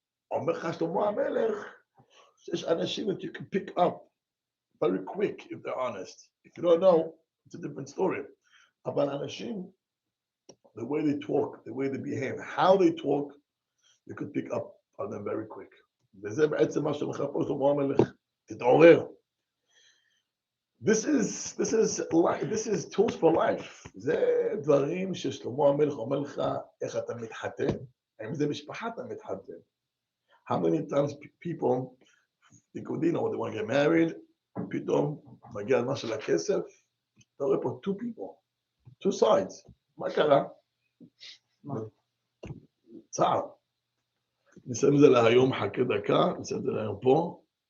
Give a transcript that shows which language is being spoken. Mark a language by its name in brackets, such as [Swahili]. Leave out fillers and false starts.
[Hebrew] אומר לך שלמה המלך, יש אנשים [English] that you can pick up very quick if they're honest. If you don't know, it's a different story. About Anashim, the way they talk, the way they behave, how they talk, you could pick up on them very quick. This is tools for life. [Hebrew] זה דברים ששלמה המלך אומר לך איך אתה מתחתן, האם זה משפחה אתה מתחתן? [English] How many times people, you know, they want to get married, [Hebrew] פתאום מגיע הזמן של הכסף, אתה רואה פה [English] two people, two sides, [Hebrew] מה קרה? צער. נסיים את זה להיום, חכה דקה, נסיים את זה להיום פה.